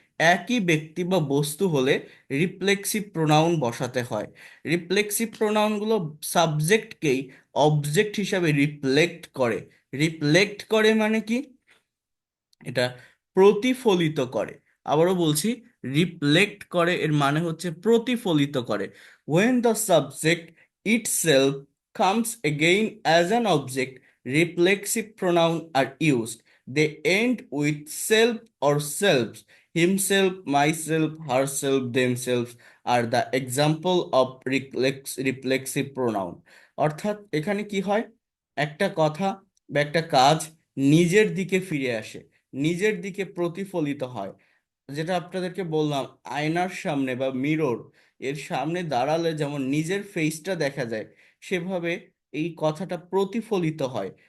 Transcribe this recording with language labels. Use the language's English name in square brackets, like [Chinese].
[Bangla] একই ব্যক্তি বা বস্তু হলে রিফ্লেক্সিভ প্রোনাউন বসাতে হয়। রিফ্লেক্সিভ প্রোনাউনগুলো সাবজেক্টকেই অবজেক্ট হিসাবে রিফ্লেক্ট করে। রিফ্লেক্ট করে মানে কি? এটা প্রতিফলিত করে। আবারও বলছি, রিফ্লেক্ট করে এর মানে হচ্ছে প্রতিফলিত করে। [English] when the subject itself comes again as an object, reflexive pronoun are used. They end with self or selves. Himself, myself, herself, themselves are the example of reflexive pronoun. [Bangla] অর্থাৎ এখানে কি হয়, একটা কথা বা একটা কাজ নিজের দিকে ফিরে আসে, নিজের দিকে প্রতিফলিত হয়। যেটা আপনাদেরকে বললাম, আয়নার সামনে বা মিরর এর সামনে দাঁড়ালে যেমন নিজের ফেসটা দেখা যায়, সেভাবে এই কথাটা প্রতিফলিত হয়।